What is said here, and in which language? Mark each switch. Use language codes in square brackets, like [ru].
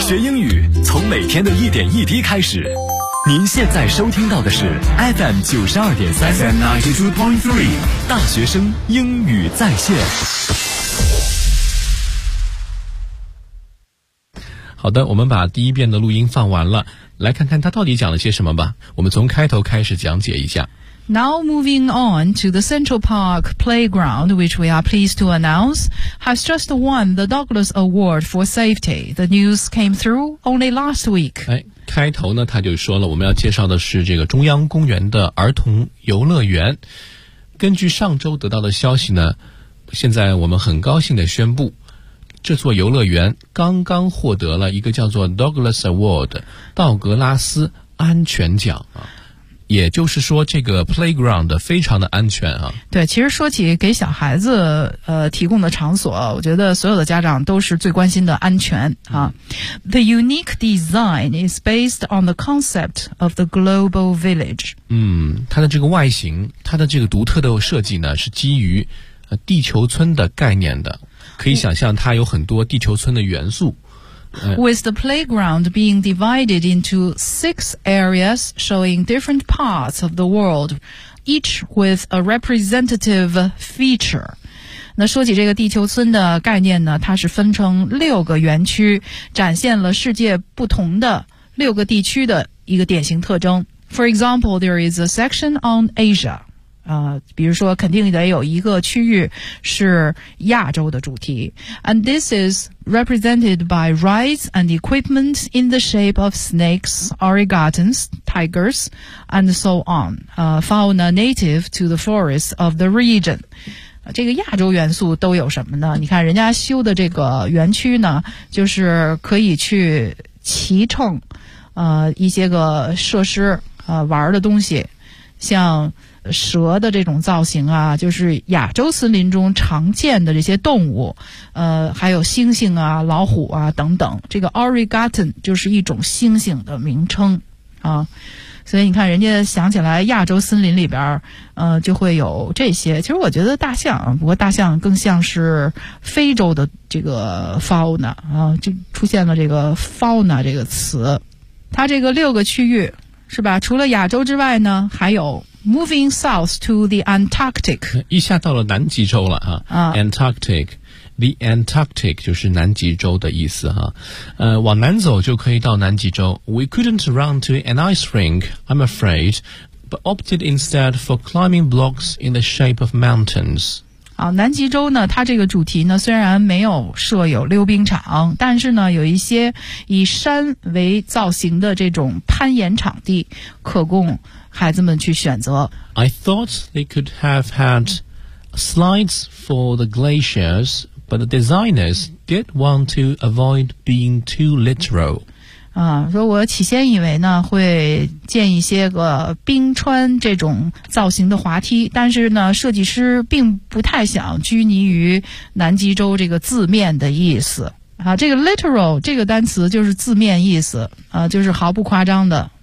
[zh] 学英语从每天的一点一滴开始。您现在收听到的是 FM92.3 FM92.3 大学生英语在线。好的，我们把第一遍的录音放完了，来看看他到底讲了些什么吧。我们从开头开始讲解一下。 [en] Now moving on to the Central Park Playground, which we are pleased to announce, has just won the Douglas Award for Safety. The news came through only last week. [zh] 开头呢，他就说了，我们要介绍的是这个中央公园的儿童游乐园。根据上周得到的消息呢，现在我们很高兴地宣布，这座游乐园刚刚获得了一个叫做 Douglas Award 道格拉斯安全奖啊，也就是说这个 playground 非常的安全啊。对，其实说起给小孩子提供的场所，我觉得所有的家长都是最关心的安全啊。 [en] The unique design is based on the concept of the global village. [zh] 它的这个外形，它的这个独特的设计呢，是基于地球村的概念的。可以想象它有很多地球村的元素。 [en] With the playground being divided into six areas showing different parts of the world, each with a representative feature. [zh] 那说起这个地球村的概念呢，它是分成六个园区，展现了世界不同的六个地区的一个典型特征。 [en] For example, there is a section on Asia. [zh] 比如说肯定得有一个区域是亚洲的主题。 [en] And this is represented by rides and equipment in the shape of snakes, origatons, tigers, and so on. Fauna native to the forests of the region. [zh] 这个亚洲元素都有什么呢？你看人家修的这个园区呢，就是可以去骑乘一些个设施玩的东西，像蛇的这种造型啊，就是亚洲森林中常见的这些动物，还有猩猩啊、老虎啊等等。这个 origaton 就是一种猩猩的名称啊，所以你看人家想起来亚洲森林里边，就会有这些。其实我觉得大象，不过大象更像是非洲的这个 fauna 啊，就出现了这个 fauna 这个词。它这个六个区域是吧？除了亚洲之外呢，还有 [en] Moving south to the Antarctic. [zh] 一下到了南极洲了啊。Antarctic. The Antarctic 就是南极洲的意思啊。往南走就可以到南极洲。 [en] We couldn't run to an ice rink, I'm afraid, but opted instead for climbing blocks in the shape of mountains. [zh] 啊，南极洲呢，它这个主题呢，虽然没有设有溜冰场，但是呢，有一些以山为造型的这种攀岩场地可供孩子们去选择。 [en] I thought they could have had slides for the glaciers, but the designers did want to avoid being too literal. [zh] 啊，说我起先以为呢会建一些个冰川这种造型的滑梯，但是呢设计师并不太想拘泥于南极洲这个字面的意思。啊，这个 literal 这个单词就是字面意思，啊，就是毫不夸张的。